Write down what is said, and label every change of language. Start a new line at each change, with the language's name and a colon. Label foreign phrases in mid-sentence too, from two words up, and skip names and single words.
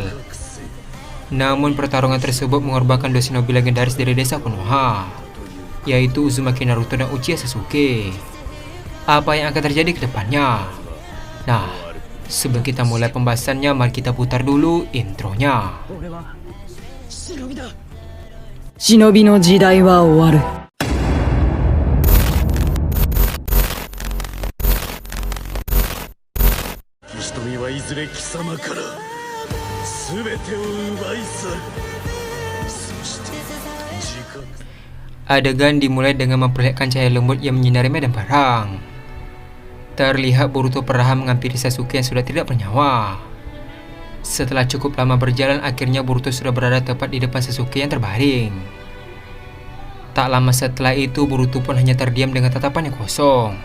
Indonesian: Namun pertarungan tersebut mengorbankan dua shinobi legendaris dari desa Konoha, yaitu Uzumaki Naruto dan Uchiha Sasuke. Apa yang akan terjadi ke depannya? Nah, sebelum kita mulai pembahasannya, mari kita putar dulu intronya.
Japanese: 忍びの時代は終わる。瞳はいずれ貴様から全てを奪い去る。そして時間
Indonesian: Adegan dimulai dengan memperlihatkan cahaya lembut yang menyinari medan perang. Terlihat Boruto perlahan menghampiri Sasuke yang sudah tidak bernyawa. Setelah cukup lama berjalan, akhirnya Boruto sudah berada tepat di depan Sasuke yang terbaring. Tak lama setelah itu, Boruto pun hanya terdiam dengan tatapan yang kosong.